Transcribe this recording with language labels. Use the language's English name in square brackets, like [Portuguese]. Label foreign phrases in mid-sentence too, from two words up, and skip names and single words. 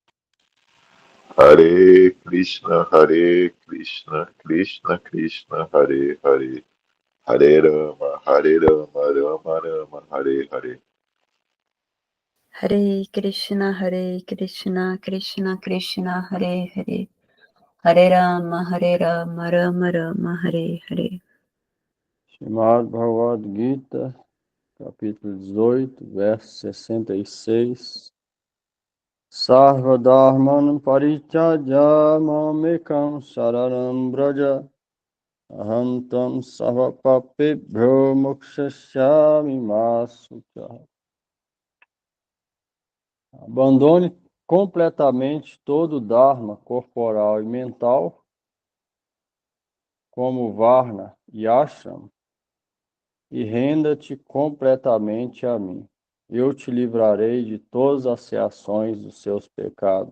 [Sanskrit] Hare Krishna, Krishna Krishna, Hare Hare, Hare Rama, Rama Rama, Hare Hare. Hare Krishna, Krishna Krishna, Hare Hare, Hare Rama, Rama Rama, Hare Hare. [Portuguese] Srimad Bhagavad Gita, capítulo 18, verso 66. [Sanskrit] सर्व धर्मान् परित्यज्य मामेकं शरणं व्रज अहं त्वां सर्व पापेभ्यो मोक्षयिष्यामि मा शुचः. [Portuguese] Abandone completamente todo o Dharma corporal e mental, como Varna e Ashram, e renda-te completamente a mim. Eu te livrarei de todas as reações dos seus pecados.